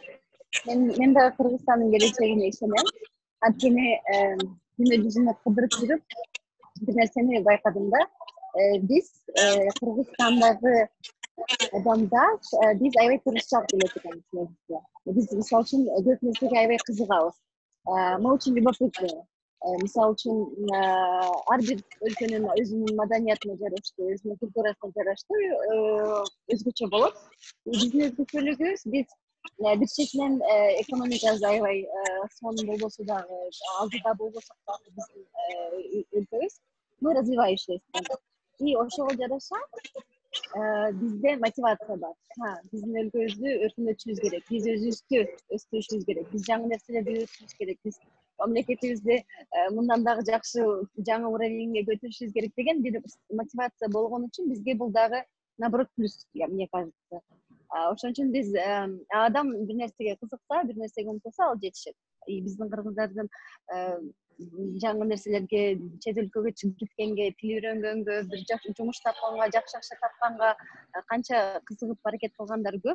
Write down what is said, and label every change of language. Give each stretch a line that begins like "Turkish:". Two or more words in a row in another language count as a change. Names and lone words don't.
Kyrgyz: Мен дагы Кыргызстандын келечегине ишенем. Анткени күнү жүзүнө кыдырып жүрүп бир нерсени байкадым да. Биз Кыргызстандагы адамдар биз аябай тырышчаак келет экенбиз негизги. Биз мисалы үчүн көп нерсеге аябай кызыгабыз.
Russian: Мы очень любопытны.
Kyrgyz: Мисалы үчүн ар бир өлкөнүн өзүнүн маданиятына жараштуу, өзүнүн культурасына жараштуу өзгөчө болот. Биздин өзгөчөлүгүбүз биз бир четинен экономикабыз аябай сонун болбосо дагы, алдыда болбосок дагы биздин өлкөбүз
Russian: мы развивающийся.
Kyrgyz: И ошого жараша бизде мотивация бар. Биздин өлкөбүздү өркүндөтүшүбүз керек. Биз өзүбүздү өстүрүшүбүз керек. Биз жаңы нерселерди үйрөтүшүбүз керек. Биз мамлекетибизди мындан дагы жакшы жаңы уровеньге көтөрүшүбүз керек деген бир мотивация болгон үчүн бизге бул дагы
Russian: наоборот плюс, мне кажется.
Kyrgyz: Ошон үчүн биз адам бир нерсеге кызыкса, бир нерсеге умтулса, ал жетишет. Биздин кыргыздардын жаңы нерселерге, чет өлкөгө чыгып кеткенге, тил үйрөнгөнгө, бир жумуш тапканга, жакшы акча тапканга канча кызыгып аракет кылгандар көп.